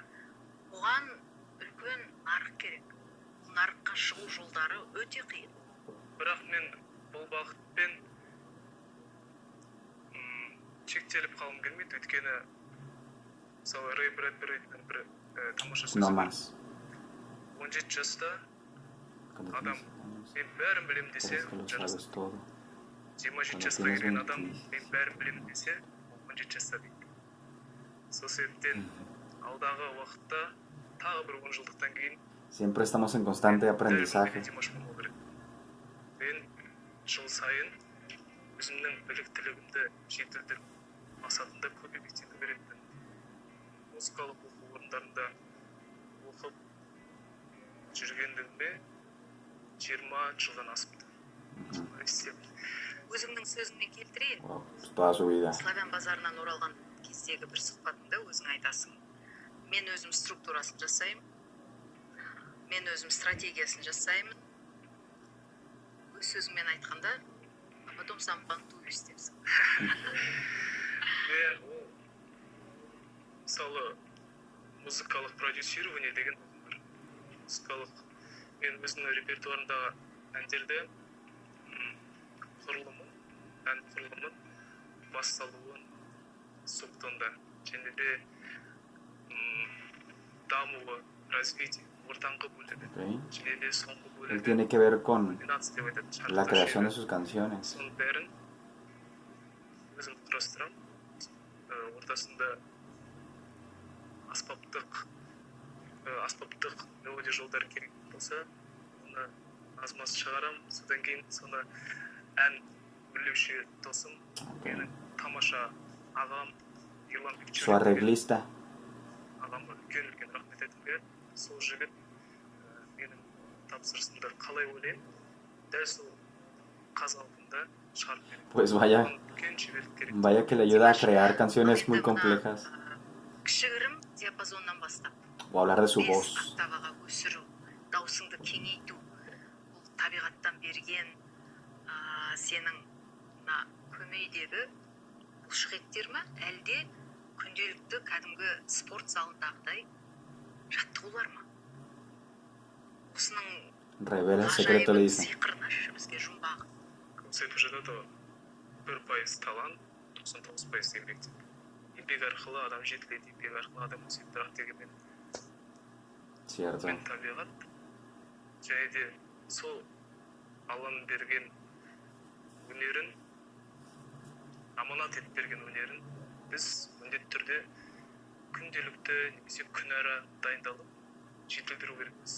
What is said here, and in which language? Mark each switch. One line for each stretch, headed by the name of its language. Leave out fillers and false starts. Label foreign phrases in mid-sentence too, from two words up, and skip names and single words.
Kazakh: Оған үлкен нарық керек. Нарыққа шығу жолдары өте қиын. Бірақ мен бұл бағытпен шектеліп қалым келмейді, өйткені мысалы Рэй Брэдберидың бір тамаша сөзі.
Spanish: No más.
Kazakh: 17 жаста адам мен бәрін білем десе, 27 жасқа келген адам мен бәрін білем десе, 17 жаста дейді. Сол себептен алдағы уақытта тағы бір 10 жылдықтан кейін
Spanish: Siempre estamos en constante aprendizaje.
Kazakh: Мен жыл сайын өзімнің біліктілігімді жетілдіріп, мақсатында көп еңбектену керекпін. Музыкалық оқу орындарында оқып жүргендігіме 20 жылдан асыпты. Өзіңнің сөзіңмен келтірейін.
Spanish: Toda su vida.
Kazakh: Славян базарынан оралған кездегі бір сұхбатында өзің айтасың. Мен өзім структурасын жасаймын. Мен өзім стратегиясын жасаймын. Өз сөзіңмен айтқанда,
Russian: потом сам
Kazakh: банту істепсің. Мысалы, музыкалық продюсирование деген бар. Музыкалық, мен өзімнің репертуарындағы әндерді ән құрылымын, басталуын, соқтонда, және де дамуы, развитие, ортаңғы бөлігі, және де соңғы бөлігі.
Spanish: Él tiene que ver con la creación de sus canciones.
Kazakh: Соның бәрін өзім құрастырам. Ортасында аспаптық мелодия жолдар керек болса, оны аз-маз шығарам. Содан кейін соны ән өрлеуші досым, менің тамаша ағам Ерлан Бекчурин.
Spanish: Su arreglista.
Kazakh: Ағамға үлкен рахмет айтқым келеді. Сол жігіт менің тапсырысымды қалай ойлаймын, дәл сол қазалпында шығарып береді.
Spanish: Pues vaya que le ayuda a crear canciones muy complejas.
Kazakh: Кішігірім диапазоннан бастап.
Spanish: O hablar de su voz.
Kazakh: Октаваға өсіру. даусыңды кеңейту бұл табиғаттан берген сенің мына көмейдегі бұлшық еттер ма әлде күнделікті кәдімгі спорт залындағыдай жаттығулар ма? Осының
Spanish: Revela el secreto, le dice.
Kazakh: сиқырын ашшы бізге жұмбағы. Көпсетіп жатады ғой 1% талант 99% еңбек деп. Еңбек арқылы адам жетіледі, еңбек арқылы адам өседі бірақ дегенмен
Spanish: Cierto.
Kazakh: мен табиғат және де сол алланың берген өнерін аманат етіп берген өнерін біз міндетті түрде күнделікті немесе күнара дайындалып жетілдіру керекпіз.